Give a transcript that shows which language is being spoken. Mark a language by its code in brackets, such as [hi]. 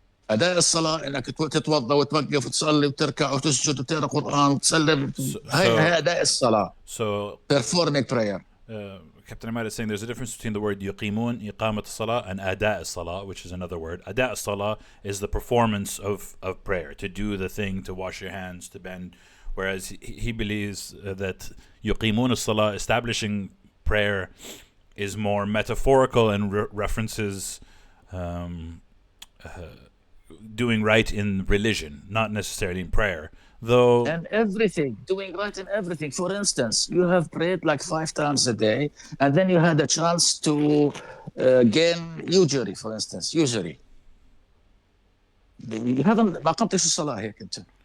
[ar] أداء الصلاة إنك تتوضأ وتوقف وتصلي وتركع وتسجد وتقرأ قرآن وتسلم. هاي أداء الصلاة. [en] So performing prayer. Captain Ahmad is saying there's a difference between the word يقيمون, [ar] إقامة الصلاة, [en] and [ar] أداء الصلاة, [en] which is another word. [ar] أداء الصلاة [en] is the performance of prayer, to do the thing, to wash your hands, to bend. Whereas he believes that [ar] يقيمون الصلاة, [en] establishing prayer, is more metaphorical and references doing right in religion, not necessarily in prayer. Though, and everything, doing right in everything. For instance, you have prayed like 5 times a day, and then you had a chance to gain usury, for instance, usury. You haven't [ar] ما قمتش الصلاة هيك أنت.